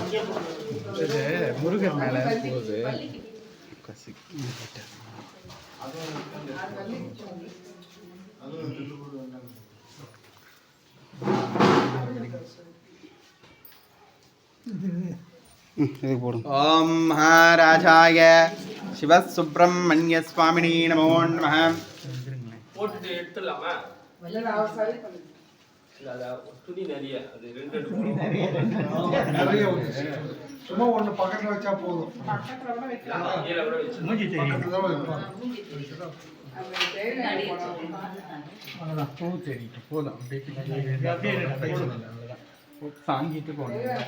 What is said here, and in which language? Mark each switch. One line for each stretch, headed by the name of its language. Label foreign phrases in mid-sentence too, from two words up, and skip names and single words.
Tamil: இது முருகர் மேல போகுது இது போடும்
Sanskrit: ओम महाराजाय शिव सुब्रह्मण्य स्वामिनी नमो नमः
Tamil: போட்டுட்டு எடுத்துடலாமா துணி நிறைய அது ரெண்டு சும்மா ஒண்ணு பக்கத்துல வச்சா போதும் போதும் சாங்கிட்டு போகணும்